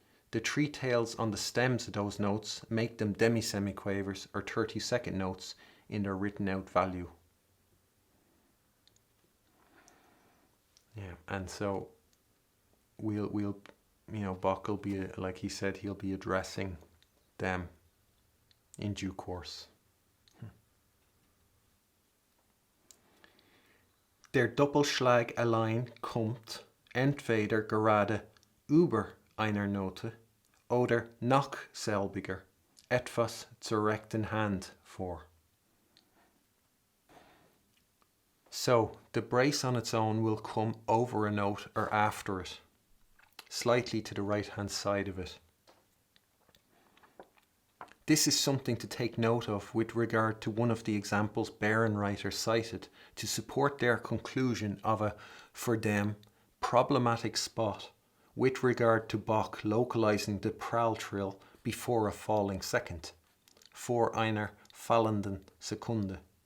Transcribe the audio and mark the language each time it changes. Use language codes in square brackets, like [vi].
[en] The 3 tails on the stems of those notes make them demi-semiquavers or 30-second notes in their written out value. Yeah, and so we'll Bach will be, like he said, he'll be addressing them in due course. [de] Der Doppelschlag allein kommt entweder gerade über einer Note oder nach selbiger, etwas zur rechten Hand vor. [en] So, the brace on its own will come over a note or after it, slightly to the right hand side of it. This is something to take note of with regard to one of the examples Bärenreiter cited to support their conclusion of a, for them, problematic spot with regard to Bach localizing the Pralltrill before a falling second, [de] vor einer fallenden Sekunde.